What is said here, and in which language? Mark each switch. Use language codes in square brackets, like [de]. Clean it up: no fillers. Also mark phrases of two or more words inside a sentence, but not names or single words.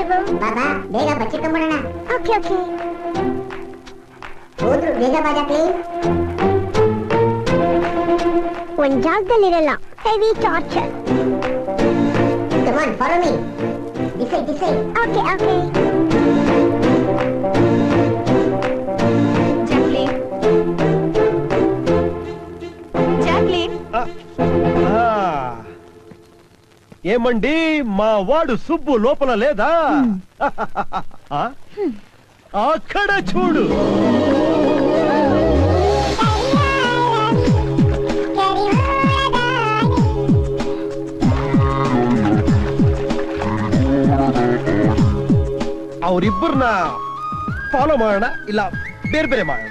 [kn] ಬಾಬಾ ಬೇಗ ಬಚ್ಚಿಟ್ಕೊಂಡ್ಬಿಡೋಣ. ಓಕೆ ಓಕೆ. ಹೋದ್ರು ಬೇಗ ಬಾಜಾಕ್ಲಿ. ಒಂದ್ ಜಾಗದಲ್ಲಿರಲ್ಲ. ಹೆವಿ ಟಾರ್ಚರ್. [en] Come on, follow me. This way. [kn] ಓಕೆ ಓಕೆ. [te] జాక్లిన్ ఏమండి మా వాడు సుబ్బు లోపల లేదా? అక్కడ చూడు. [kn] ಅವರಿಬ್ಬರನ್ನ ಫಾಲೋ ಮಾಡೋಣ ಇಲ್ಲ ಬೇರೆ ಬೇರೆ ಮಾಡೋಣ?